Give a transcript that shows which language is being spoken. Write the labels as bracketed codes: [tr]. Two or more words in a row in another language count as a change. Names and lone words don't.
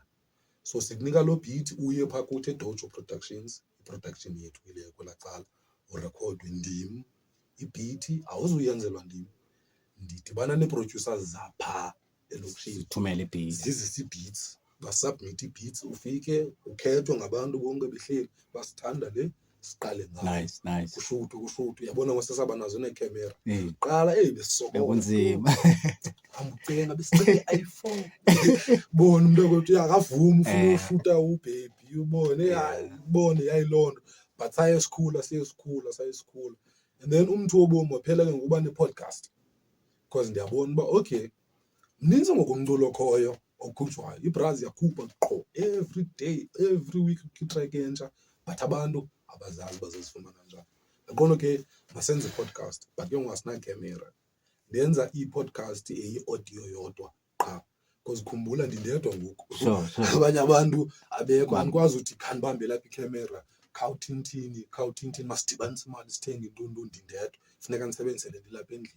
[xh] So sikunika lo beat uye phaa kuthi eDojo Productions, i-production yethu ile kwela cala, urekhodwe ndim. Ibeat awuzuyenzelwa ndim, ndidibana nee-producers zaphaa elokishini, Thumela i-beat, zizisa ii-beats, basubmit ii-beats, ufike ukhethwe ngabantu bonke behleli basithanda le, siqale ngayo. [en] Nice. [xh] Kushuthu uyabona ngosesaba nazo neekhamera. Eh, Qala besisokola bekunzima. amcenga besicela i-iPhone. Bona umuntu ukuthi akavumi ufuna ushuta ubhebi, ubone ubone yayilonto. But saye esikhula. [en] And then [xh] umntu wobomi waphela ke ngokuba ne-podcast, because ndiyabona uba okay mninzi ngokumculo khoyo okhutshwayo. Ibraz yakhupha qho [en] every day, every week [xh] itrack entsha, but abantu abazazi bazozifumana njani. Yaqona ke masenze i-podcast, but ke ngasina camera. Ndenza i-podcast eyi-audio yodwa qha, because khumbula ndindedwa ngoku. [en] Sure. [xh] Abanye abantu abekho, andikwazi uthi khandibambe lapha ikhamera khawuthintini masidibanise imali sithenge intuntu ndindedwa, funeka ndisebenzisele ndilapha endlini.